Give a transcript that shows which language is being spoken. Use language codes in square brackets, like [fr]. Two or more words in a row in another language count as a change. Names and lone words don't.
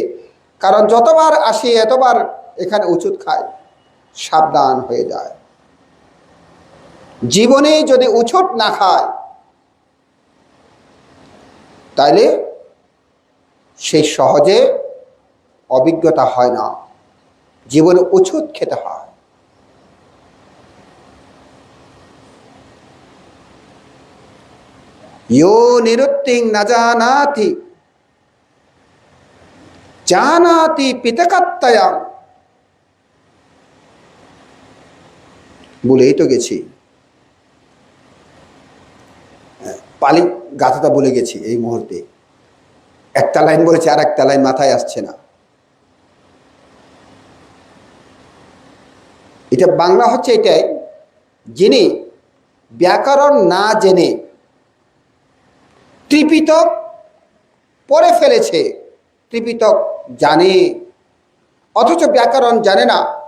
[bn] কারণ যতবার আসি এতবার এখানে ওষুধ খায়, সাবধান হয়ে যায়। জীবনে যদি ওষুধ না খায়, তাইলে সেই সহজে অভিজ্ঞতা হয় না। জীবনে ওষুধ খেতে হয়। [pi] यो निरुक्तिं न जानाति जानाति पितकत्तया, [bn] বলেই তো গেছি। পালি গাথাটা বলে গেছি এই মুহূর্তে। একটা লাইন বলেছি, আর একটা লাইন মাথায় আসছে না। এটা বাংলা হচ্ছে এটাই, যিনি ব্যাকরণ না জেনে ত্রিপিটক পড়ে ফেলেছে, ত্রিপিটক জানে অথচ ব্যাকরণ জানে না।